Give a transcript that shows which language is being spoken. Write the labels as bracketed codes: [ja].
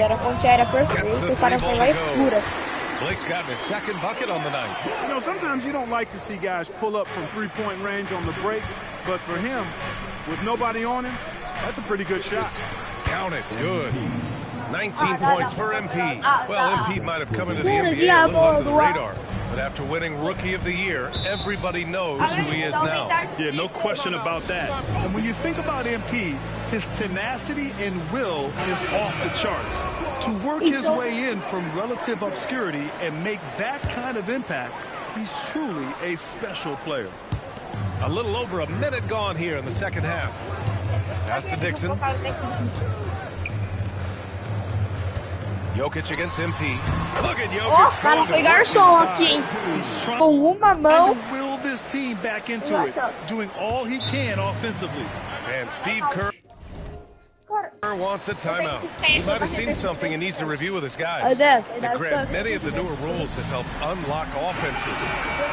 [pt] A ponte era perfeita, o cara foi lá e fura. [en] Blake's gotten his second bucket on the night. You know, sometimes you don't like to see guys pull up from 3-point range on the break, but for him, with nobody on him, that's a pretty good shot. Count it. Good. 19 points for MP. Well, MP might have come into the NBA a little under the radar. But after winning Rookie of the Year, everybody knows who he is now. Yeah, no question about that. And when you think about MP, his tenacity and will is off the charts. To work his way in from relative obscurity and make that kind of impact, he's truly a special player. A little over a minute gone here in the second half. Pass to Dixon. Jokic against MP. Look at Jokic. [pt] Ó, o cara foi garçom aqui, hein? Com uma mão. [en] Will this team back into it, doing all he can offensively. And Steve Kerr wants a timeout. He might have seen something and needs to review with his guys. Now, Grant, many of the newer rules have helped unlock offenses.